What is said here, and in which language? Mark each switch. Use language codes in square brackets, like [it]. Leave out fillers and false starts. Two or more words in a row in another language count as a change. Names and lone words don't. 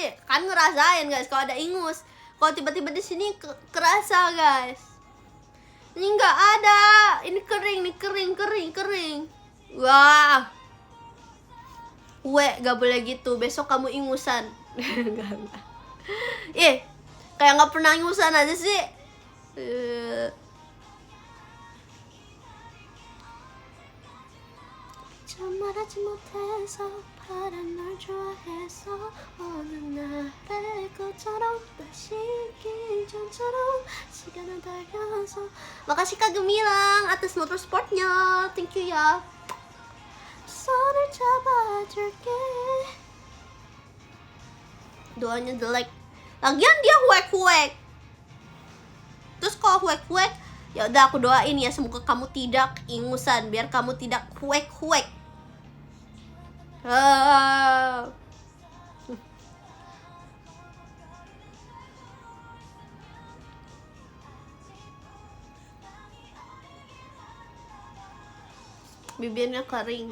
[id] Kan ngerasain guys kalau ada ingus. Kalau tiba-tiba di sini kerasa guys. Ini nggak ada. Ini kering. Wah. Gak boleh gitu. Besok kamu ingusan. Enggak. Kayak nggak pernah ingusan aja sih. [ko] 말하지 못해서 바란 널 좋아해서 어느 날의 것처럼 다시 있기 전처럼 시간은 달려서. [id] Makasih Kak Gemilang atas motorsportnya, [en] thank you ya. [ko] 손을 잡아줄게. [id] Doanya jelek. Lagian dia huek. Terus kalau huek, ya udah aku doain ya semoga kamu tidak ingusan biar kamu tidak huek. Bibirnya kering.